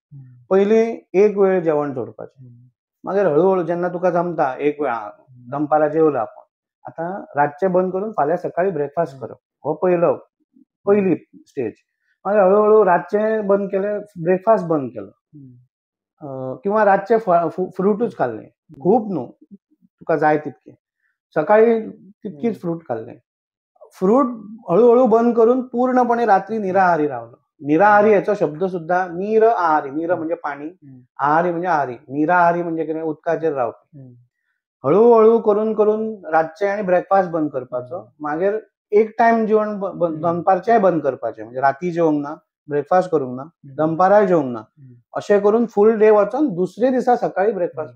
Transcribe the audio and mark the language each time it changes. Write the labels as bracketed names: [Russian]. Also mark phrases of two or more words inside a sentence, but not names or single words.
[Konkani] पयली एक वेळ जेवण सोडपाचें. मागीर हळूहळू जेन्ना तुका जमता एक वेळ दनपारां जेवलो आपण आतां रातचें बंद करून फाल्यां सकाळी ब्रेकफास्ट करप हो पयली स्टेज. मागीर हळूहळू रातचें बंद केलें, ब्रेकफास्ट बंद केलो किंवा रातचे फ्रूटूच खाल्ले. खूब न्हू, तुका जाय तितके. सकाळी तितकीच फ्रूट खाल्ले. फ्रूट हळूहळू बंद करून पूर्णपणे रात्री निराहारी रावलो. निराहारी याचा शब्द सुद्धा नीर आहारी. नीर म्हणजे पाणी, आहारी म्हणजे आहारी. निराहारी म्हणजे कितें, उदकाचेर रावपी. हळूहळू करून करून रातचे आणि ब्रेकफास्ट बंद करपाचो. मागीर एक टायम जेवण दनपारचेंय बंद करपाचें. म्हणजे राती जेवंक ना, ब्रेकफास्ट करूंक ना, दनपाराय जेवंक ना. अशें करून [English] full day [Konkani] वचोन दुसरे दिसा सकाळी ब्रेकफास्ट.